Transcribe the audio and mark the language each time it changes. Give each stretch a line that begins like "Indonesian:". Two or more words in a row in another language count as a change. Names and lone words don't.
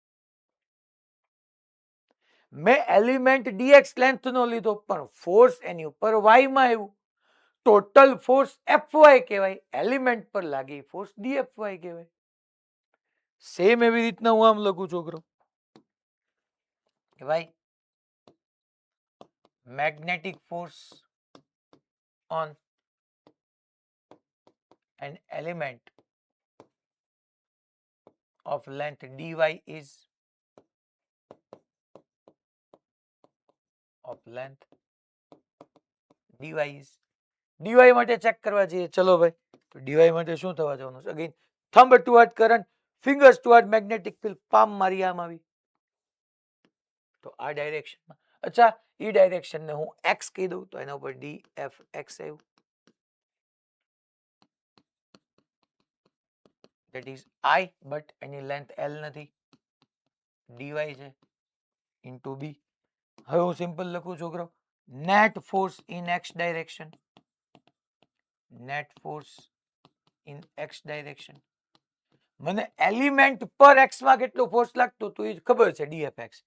Gujarati: મેં
English: element dx length
Gujarati: નો લીધો પણ ફોર્સ એની ઉપર વાય માં આવ્યું.
English: total force Fy
Gujarati: કહેવાય, એલિમેન્ટ પર લાગી ફોર્સ ડીએફવાય કહેવાય. સેમ એવી રીતના હું આમ લખું છોકરો કે ભાઈ
English: magnetic force on an element of length dy is dy
Gujarati: માટે ચેક કરવા જઈએ. ચલો ભાઈ તો dy માટે શું થવા જવાનું છે?
English: again thumb toward current, fingers toward magnetic field,
Gujarati: પામ મારી આમ આવી તો આ ડાયરેક્શનમાં. અચ્છા એ ડાયરેક્શન ને હું x કહી દઉં તો એના ઉપર dfx આવ્યું.
English: that is I, but
Gujarati: એની લેન્થ L નથી, dy છે
English: into b.
Gujarati: હવે હું સિમ્પલ લખું છોકરો
English: net force in x direction, net force in x direction.
Gujarati: મને એલિમેન્ટ પર x માં કેટલો ફોર્સ લાગતો તો એ ખબર છે dfx.